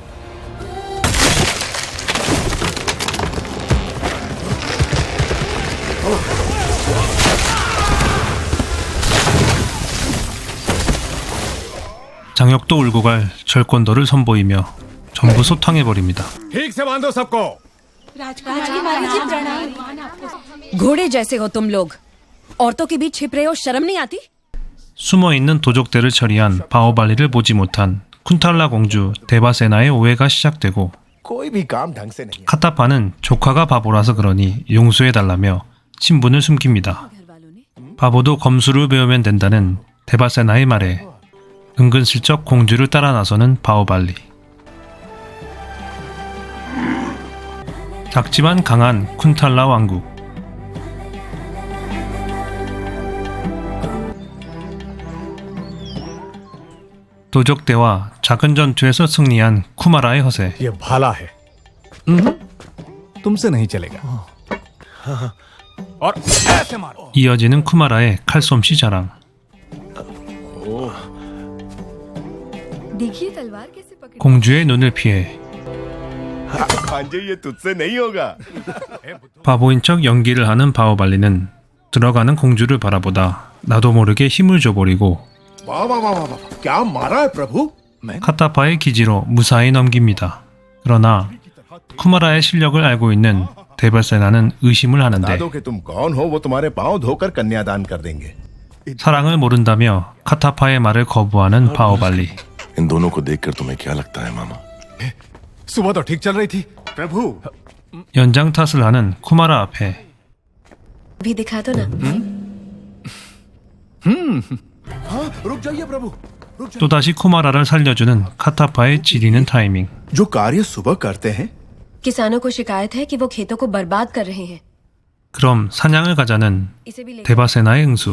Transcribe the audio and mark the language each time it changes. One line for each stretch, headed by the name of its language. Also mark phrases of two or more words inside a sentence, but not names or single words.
Korean: 장혁도 울고 갈 절권도를 선보이며 전부 소탕해버립니다.
Hindi: घोड़े जैसे हो तुम लोग औरतों के बीच छिप रहे हो शर्म नहीं आती
Korean: 숨어있는 도적대를 처리한 바오발리를 보지 못한 쿤탈라 공주 데바세나의 오해가 시작되고
Hindi: कोई भी काम ढंग से नहीं
Korean: 카타파는 조카가 바보라서 그러니 용서해달라며 친분을 숨깁니다. 바보도 검수를 배우면 된다는 데바세나의 말에 은근슬쩍 공주를 따라 나서는 바오발리. 작지만 강한 쿤탈라 왕국. 도적대와 작은 전투에서 승리한 쿠마라의 허세.
Hindi: ये भाला है तुमसे नहीं चलेगा और ऐसे मारो
Korean: 이어지는 쿠마라의 칼솜씨 자랑. 공주의 눈을 피해
Hindi: ये तुझसे नहीं होगा
Korean: 바보인 척 연기를 하는 바오발리는 들어가는 공주를 바라보다 나도 모르게 힘을 줘버리고
Hindi: वाह वाह वाह वाह क्या मारा है प्रभु
Korean: 카타파의 기지로 무사히 넘깁니다. 그러나 쿠마라의 실력을 알고 있는 데바세나는 의심을 하는데
Hindi: दादो कि तुम कौन हो वो तुम्हारे पांव धोकर कन्यादान कर देंगे
Korean: 사랑을 모른다며 카타파의 말을 거부하는 바오발리.
Hindi: इन दोनों को देखकर तुम्हें क्या लगता है मामा? सुबह तो ठीक चल रही थी प्रभु
Korean: 연장 탓을 하는 쿠마라 앞에
Hindi: भी दिखा दो ना रुक जाइए प्रभु
Korean: 또다시 쿠마라를 살려주는 카타파의 지리는 타이밍.
Hindi: जो कार्य सुबह करते हैं किसानों को शिकायत है कि वो खेतों को बर्बाद कर रहे हैं
Korean: 그럼 사냥을 가자는
Hindi: इसे भी ले
Korean: 데바세나의 응수.